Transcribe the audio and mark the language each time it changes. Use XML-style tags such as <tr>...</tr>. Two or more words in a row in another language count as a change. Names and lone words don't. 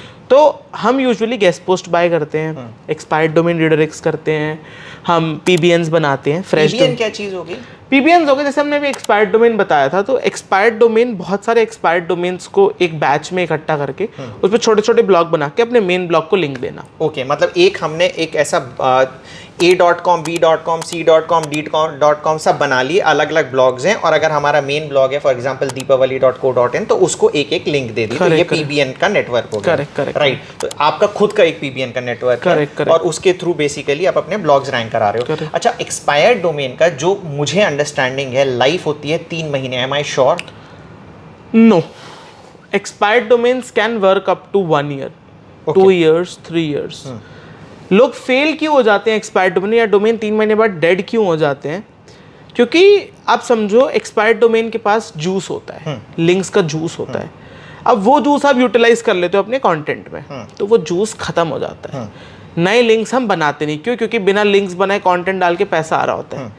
<hi>तो हम यूजुअली</hi> <en>guest post buy</en> <hi>करते हैं,</hi> <en>expired domain redirects</en> <hi>करते हैं, हम पीबीएन्स बनाते हैं। फ्रेश पीबीएन क्या चीज होगी? पीबीएन्स हो गए, जैसे हमने अभी</hi> <en>expired domain</en> <hi>बताया था, तो</hi> <en>expired domain,</en> <hi>बहुत सारे</hi> <en>expired domains</en> <hi>को एक बैच में इकट्ठा करके उस पर छोटे छोटे ब्लॉग बना के अपने</hi> <en>main blog</en> <hi>को लिंक देना। ओके, मतलब एक हमने एक ऐसा a.com, b.com, c.com, d.com सब बना लिए, अलग अलग ब्लॉग्स हैं, और अगर हमारा</hi> <en>main blog</en> <hi>है</hi> <en>for example</en> <hi>deepavali.co.in, तो उसको एक एक लिंक दे दी। तो ये पीबीएन का नेटवर्क हो गया। करेक्ट, राइट। तो आपका खुद का एक पीबीएन का नेटवर्क है, और उसके थ्रू बेसिकली आप अपने</hi> <en>blogs rank</en> <hi>करा रहे हो। अच्छा,</hi> <en>expired domain</en> <hi>का जो मुझे अंडरस्टैंडिंग है, लाइफ होती है 3 महीने।</hi> <en>Am I sure? No, expired domains can work up to 1 year, 2 years, 3 years।</en> <hi>लोग फेल क्यों हो जाते हैं</hi> <en>expired domain,</en> <hi>या डोमेन 3 महीने बाद डेड क्यों हो जाते हैं? क्योंकि आप समझो</hi> <en>expired domain</en> <hi>के पास जूस होता है, लिंक्स का जूस होता है। अब वो जूस आप यूटिलाइज कर लेते हो अपने कंटेंट में, तो वो जूस खत्म हो जाता है। नए लिंक्स हम बनाते नहीं, क्यों? क्योंकि बिना लिंक्स बनाए कंटेंट डाल के पैसा आ रहा होता है।</hi>